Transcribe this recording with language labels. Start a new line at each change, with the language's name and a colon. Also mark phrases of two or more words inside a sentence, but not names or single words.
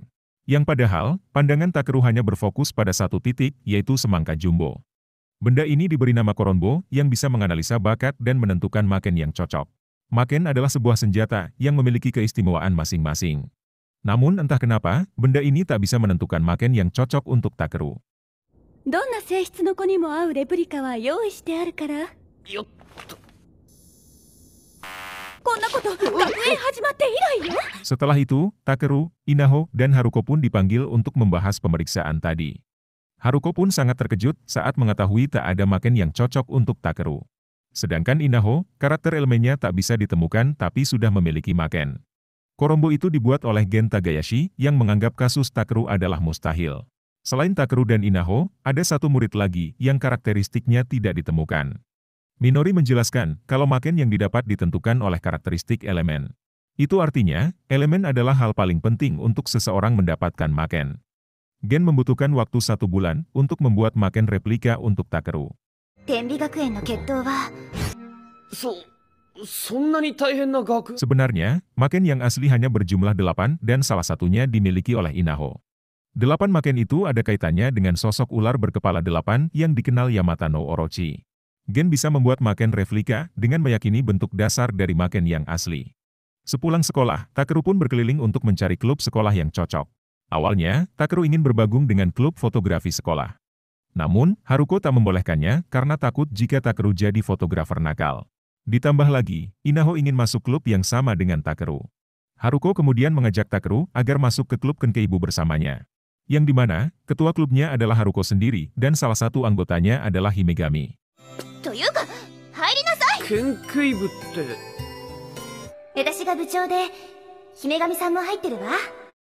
Indonesian: Yang padahal, pandangan Takeru hanya berfokus pada satu titik, yaitu semangka jumbo. Benda ini diberi nama Koronbo yang bisa menganalisa bakat dan menentukan maken yang cocok. Maken adalah sebuah senjata yang memiliki keistimewaan masing-masing. Namun entah kenapa, benda ini tak bisa menentukan maken yang cocok untuk Takeru.
Japanese: どんな性質の子にも合うレプリカは用意してあるから。よっと。こんなこと学園始まって以来よ。
Indonesian: Setelah itu, Takeru, Inaho, dan Haruko pun dipanggil untuk membahas pemeriksaan tadi. Haruko pun sangat terkejut saat mengetahui tak ada maken yang cocok untuk Takeru. Sedangkan Inaho, karakter elemennya tak bisa ditemukan tapi sudah memiliki maken. Koronbo itu dibuat oleh Gen Tagayashi yang menganggap kasus Takeru adalah mustahil. Selain Takeru dan Inaho, ada satu murid lagi yang karakteristiknya tidak ditemukan. Minori menjelaskan kalau maken yang didapat ditentukan oleh karakteristik elemen. Itu artinya, elemen adalah hal paling penting untuk seseorang mendapatkan maken. Gen membutuhkan waktu 1 bulan untuk membuat maken replika untuk Takeru.
Japanese: 天美学園の決闘は。そんなに大変な学。
Indonesian: Sebenarnya, maken yang asli hanya berjumlah 8 dan salah satunya dimiliki oleh Inaho. 8 maken itu ada kaitannya dengan sosok ular berkepala 8 yang dikenal Yamata no Orochi. Gen bisa membuat maken replika dengan meyakini bentuk dasar dari maken yang asli. Sepulang sekolah, Takeru pun berkeliling untuk mencari klub sekolah yang cocok. Awalnya, Takeru ingin bergabung dengan klub fotografi sekolah. Namun, Haruko tak membolehkannya karena takut jika Takeru jadi fotografer nakal. Ditambah lagi, Inaho ingin masuk klub yang sama dengan Takeru. Haruko kemudian mengajak Takeru agar masuk ke klub Kenkeibu bersamanya. Yang dimana, ketua klubnya adalah Haruko sendiri dan salah satu anggotanya adalah Himegami.
Japanese: というか、入りなさい。研究部って。私が部長で、 姫神さんも入ってるわ。